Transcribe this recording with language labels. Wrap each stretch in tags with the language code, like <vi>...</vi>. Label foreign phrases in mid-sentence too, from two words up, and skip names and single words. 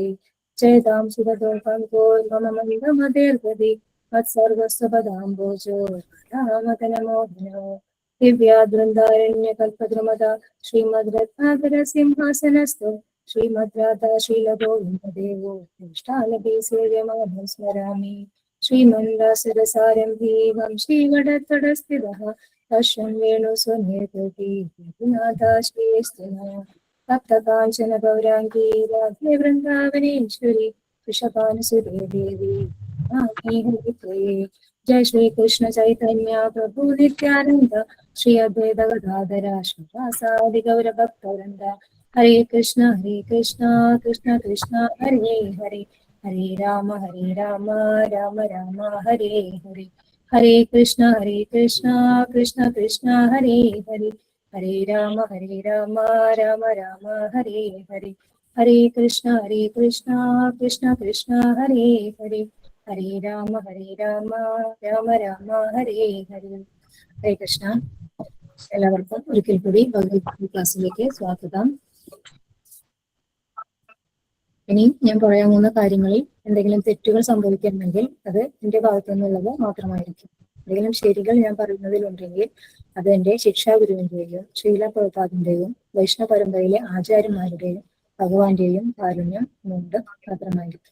<sa>ജയതാം സുഗതോ പങ്കോ മമ മന്ദമദേർഗതി മത്സർവസ്വപദാംബോജോ രാമതനമോഹനോ ദിവ്യാദൃന്ദാരണ്യകൽപദ്രുമദ ശ്രീമദ് രത്നാകര സിംഹാസനസ്ഥ ശ്രീമദ് രാധാ ശ്രീലഗോവിന്ദദേവോ ദൃഷ്ടാലഭേ സേവ്യമാനം സ്മരാമി ശ്രീമന്ദാസുരസാരംഭീ വംശീവടത്തടസ്ഥിതഃ പശ്യൻ വേണു സ്വനേതൃപി തപ്തകാഞ്ചന ഗൗരാംഗീ രാധേ വൃന്ദാവനേശ്വരി വൃഷഭാനുസുരേ ദേവി जय श्री कृष्ण चैतन्य प्रभु नित्यानंद श्री अद्वैत गदाधर श्रीवासादि गौर भक्तवृंद हरे कृष्ण कृष्ण कृष्ण हरे हरे हरे राम राम राम हरे हरे हरे कृष्ण कृष्ण कृष्ण हरे हरे हरे राम राम राम हरे हरे हरे कृष्ण कृष्ण कृष्ण हरे हरे हरे राम राम राम हरे हरे ഹരേ കൃഷ്ണ.</sa> <ml>എല്ലാവർക്കും ഒരിക്കൽ കൂടി ഭഗവത്ഗീത ക്ലാസ്സിലേക്ക് സ്വാഗതം. ഇനി ഞാൻ പറയാൻ പോകുന്ന കാര്യങ്ങളിൽ എന്തെങ്കിലും തെറ്റുകൾ സംഭവിക്കണമെങ്കിൽ അത് എന്റെ ഭാഗത്തു നിന്നുള്ളത് മാത്രമായിരിക്കും. എന്തെങ്കിലും ശരികൾ ഞാൻ പറയുന്നതിലുണ്ടെങ്കിൽ അത് എന്റെ ശിക്ഷാഗുരുവിന്റെയും ശ്രീല പ്രഭുപാദിന്റെയും വൈഷ്ണവ പരമ്പരയിലെ ആചാര്യന്മാരുടെയും ഭഗവാന്റെയും കാരുണ്യം കൊണ്ട് മാത്രമായിരിക്കും.</ml>